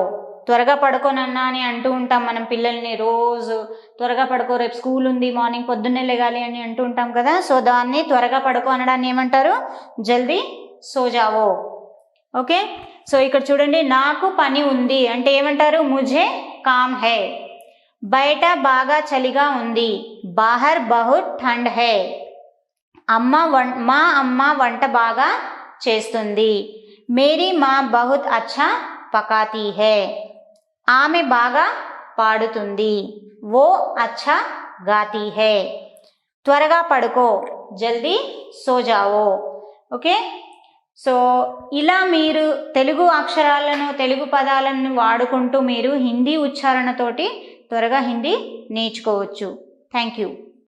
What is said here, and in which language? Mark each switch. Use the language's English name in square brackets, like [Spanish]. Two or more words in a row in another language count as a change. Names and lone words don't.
[Telugu] త్వరగా పడుకోనన్నా అని అంటూ ఉంటాం మనం పిల్లల్ని రోజు. త్వరగా పడుకో, రేపు స్కూల్ ఉంది, మార్నింగ్ పొద్దున్నే లేగాలి అని అంటూ ఉంటాం కదా. సో దాన్ని త్వరగా పడుకో అనడాన్ని ఏమంటారు? [Hindi] जल्दी सो जाओ. [English] okay, so [Telugu] ఇక్కడ చూడండి, నాకు పని ఉంది అంటే ఏమంటారు? [Hindi] मुझे काम है. [Telugu] బయట బాగా చలిగా ఉంది. [Hindi] बाहर बहुत ठंड है. [Telugu] మా అమ్మ వంట బాగా చేస్తుంది. [Hindi] मेरी माँ बहुत अच्छा पकाती है. [Telugu] ఆమె బాగా పాడుతుంది. [Hindi] वो अच्छा गाती है. [Telugu] త్వరగా పడుకో, [Hindi] जल्दी सो जाओ. [English] okay, so [Telugu] ఇలా మీరు తెలుగు అక్షరాలను, తెలుగు పదాలను వాడుకుంటూ మీరు హిందీ ఉచ్చారణతోటి త్వరగా హిందీ నేర్చుకోవచ్చు. [English] thank you.